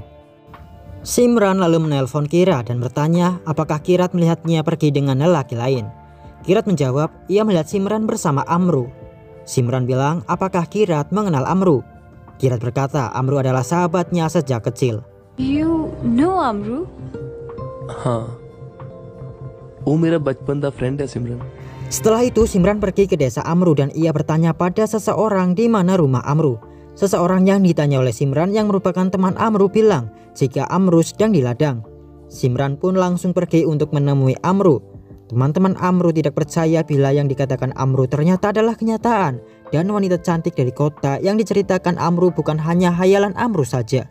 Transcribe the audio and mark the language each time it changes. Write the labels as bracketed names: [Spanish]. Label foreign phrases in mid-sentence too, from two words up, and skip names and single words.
[Indonesian] Simran lalu menelpon Kirat dan bertanya apakah Kirat melihatnya pergi dengan lelaki lain. Kirat menjawab ia melihat Simran bersama Amru. Simran bilang apakah Kirat mengenal Amru. Kirat berkata Amru adalah sahabatnya sejak kecil. [English] You know Amru? [Hindi] हाँ, वो मेरा बचपन का फ्रेंड है सिमरन। [Indonesian] Setelah itu Simran pergi ke desa Amru dan ia bertanya pada seseorang di mana rumah Amru. Seseorang yang ditanya oleh Simran yang merupakan teman Amru bilang jika Amru sedang di ladang. Simran pun langsung pergi untuk menemui Amru. Teman-teman Amru tidak percaya bila yang dikatakan Amru ternyata adalah kenyataan dan wanita cantik dari kota yang diceritakan Amru bukan hanya hayalan Amru saja.